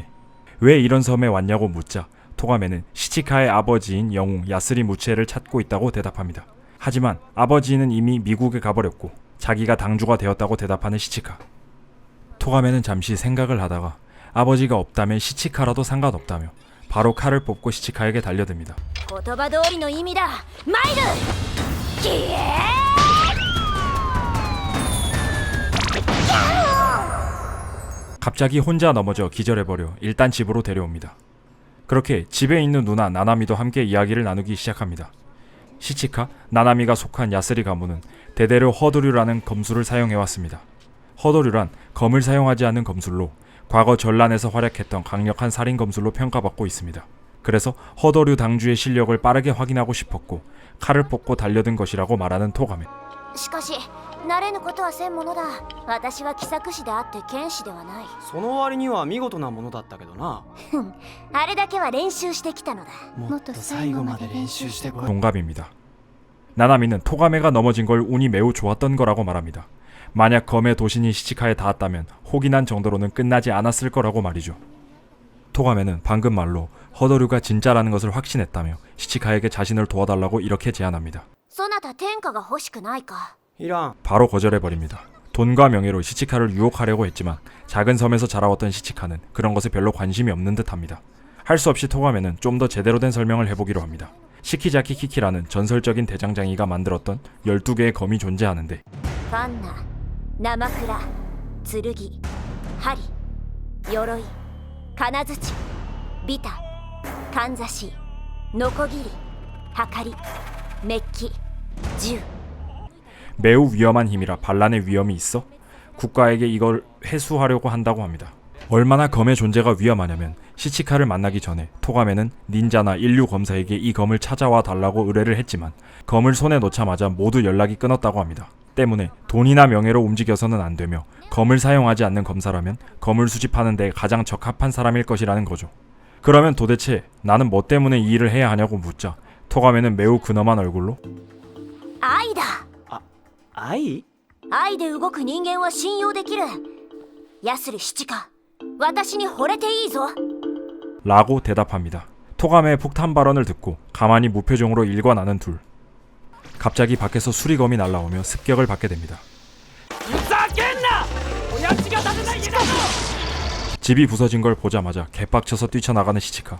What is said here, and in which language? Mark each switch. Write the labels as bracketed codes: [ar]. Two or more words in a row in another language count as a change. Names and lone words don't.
[ko] 왜 이런 섬에 왔냐고 묻자 토가메는 시치카의 아버지인 영웅 야스리 무츠에를 찾고 있다고 대답합니다. 하지만 아버지는 이미 미국에 가버렸고 자기가 당주가 되었다고 대답하는 시치카. 토가메는 잠시 생각을 하다가 아버지가 없다면 시치카라도 상관없다며 바로 칼을 뽑고 시치카에게 달려듭니다. [ja] 言葉通りの意味だ。参る。キエー。 [ko] 갑자기 혼자 넘어져 기절해버려 일단 집으로 데려옵니다. 그렇게 집에 있는 누나 나나미도 함께 이야기를 나누기 시작합니다. 시치카, 나나미가 속한 야스리 가문은 대대로 허도류라는 검술을 사용해왔습니다. 허도류란 검을 사용하지 않는 검술로 과거 전란에서 활약했던 강력한 살인 검술로 평가받고 있습니다. 그래서 허도류 당주의 실력을 빠르게 확인하고 싶었고 칼을 뽑고 달려든 것이라고 말하는 토가메. [ja] しかし慣れぬことはせんものだ。私は気さく師であって剣士ではない。その割には見事なものだったけどな。あれだけは練習してきたのだ。もっと最後まで練習してこい。 [ko] 동갑입니다. 나나미는 토가메가 넘어진 걸 운이 매우 좋았던 거라고 말합니다. 만약 검의 도신이 시치카에 닿았다면 혹이 난 정도로는 끝나지 않았을 거라고 말이죠. 토가메는 방금 말로 허도류가 진짜라는 것을 확신했다며 시치카에게 자신을 도와달라고 이렇게 제안합니다. [ja] そなた天下が欲しくないか。いらん。 [ko] 바로 거절해버립니다. 돈과 명예로 시치카를 유혹하려고 했지만 작은 섬에서 자라왔던 시치카는 그런 것에 별로 관심이 없는 듯합니다. 할 수 없이 토가메는 좀 더 제대로 된 설명을 해보기로 합니다. 시키자키 키키라는 전설적인 대장장이가 만들었던 12개의 검이 존재하는데 ファンナ、生倉、剣、針、鎧、金槌、ビタ、かんざし、ノコギリ、はかり、メッキ、銃。 매우 위험한 힘이라 반란의 위험이 있어 국가에게 이걸 회수하려고 한다고 합니다. 얼마나 검의 존재가 위험하냐면 시치카를 만나기 전에 토가메는 닌자나 인류 검사에게 이 검을 찾아와 달라고 의뢰를 했지만 검을 손에 놓자마자 모두 연락이 끊었다고 합니다. 때문에 돈이나 명예로 움직여서는 안 되며 검을 사용하지 않는 검사라면 검을 수집하는 데 가장 적합한 사람일 것이라는 거죠. 그러면 도대체 나는 뭐 때문에 이 일을 해야 하냐고 묻자 토가메는 매우 근엄한 얼굴로 [ja] 愛だ。愛？愛で動く人間は信用できる。ヤスリ七か、私に惚れていいぞ。 [ko] 라고 대답합니다. 토가메의 폭탄 발언을 듣고 가만히 무표정으로 일관하는 둘. 갑자기 밖에서 수리검이 날아오며 습격을 받게 됩니다. 집이 부서진 걸 보자마자 개빡쳐서 뛰쳐나가는 시치카.